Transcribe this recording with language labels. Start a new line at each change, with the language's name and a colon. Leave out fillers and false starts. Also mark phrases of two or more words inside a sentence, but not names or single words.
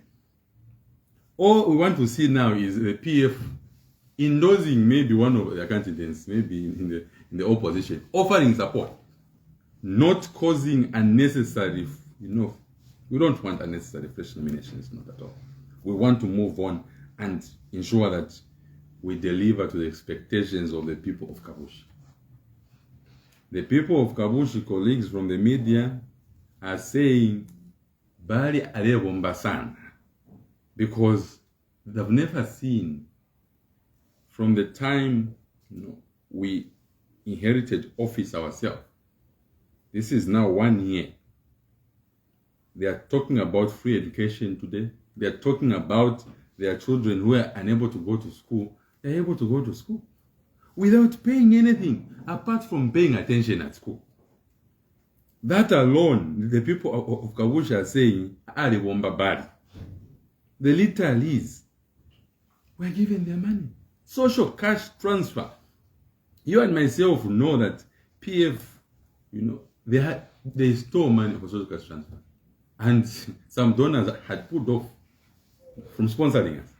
English: All we want to see now is the PF endorsing maybe one of their candidates, maybe in the opposition, offering support, not causing unnecessary, we don't want unnecessary fresh nominations, not at all. We want to move on and ensure that we deliver to the expectations of the people of Kabushi. The people of Kabushi, colleagues from the media, are saying,
Bemba: Bali alebomba sana,
English: because they've never seen, from the time we inherited office ourselves, this is now 1 year. They are talking about free education today. They are talking about their children who are unable to go to school. They are able to go to school without paying anything apart from paying attention at school. That alone, the people of Kabushi are saying,
Bemba: alebomba bali.
English: The literalies were given their money. Social cash transfer. You and myself know that PF, they stole money for social cash transfer. And some donors had put off from sponsoring us.